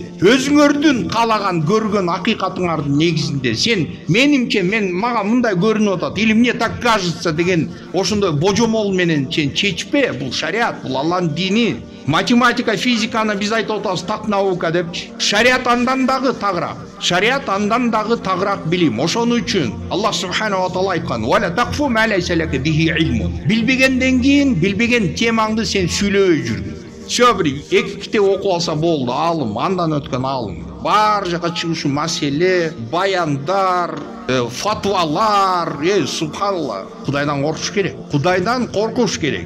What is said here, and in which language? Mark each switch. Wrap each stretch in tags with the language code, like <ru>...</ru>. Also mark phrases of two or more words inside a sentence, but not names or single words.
<ky>Өзүңөрдүн калаган, көргөн акыйкатыңардын негизинде мен мага мындай көрүнүп атат,</ky> <ru>или мне так кажется</ru> <ky>деген ошондой божомол менен чечпе. Бул шариат, бул Алланын дини. Математика, физиканы биз айтып атабыз так наука депчи. Шариат андан дагы тагыраак. Шариат андан дагы тагыраак билим. Ошон үчүн Аллах</ky> <ar>سبحانه تعالى</ar> <ky>айткан:</ky> <ar>"ولا تقف ما ليس لك به علم."</ar> <ky>Билбегенден кийин билбеген темаңды сен сүйлөбөй жүргүн. Все, бир эки китеп окуп алса болду, алым, андан өткөн алым. Бар жака чыгышы маселе, баяндар, фатвалар, субханалла. Кудайдан коркуш керек. Кудайдан коркуш керек.</ky>